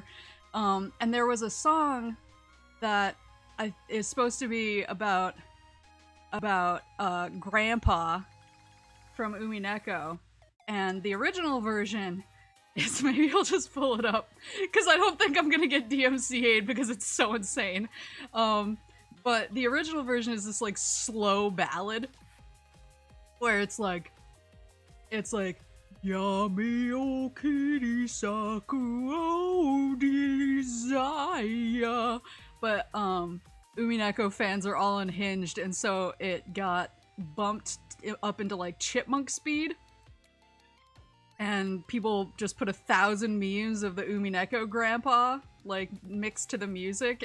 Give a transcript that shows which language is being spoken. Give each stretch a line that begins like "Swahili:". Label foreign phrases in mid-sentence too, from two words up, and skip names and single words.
English: And there was a song that is supposed to be about Grandpa from Umineko, and the original version is, maybe I'll just pull it up because I don't think I'm gonna get DMCA'd because it's so insane. But the original version is this like slow ballad where it's like Yami o Kirisaku o Desire. But Umineko fans are all unhinged, and so it got bumped up into like chipmunk speed. And people just put 1,000 memes of the Umineko grandpa, like, mixed to the music.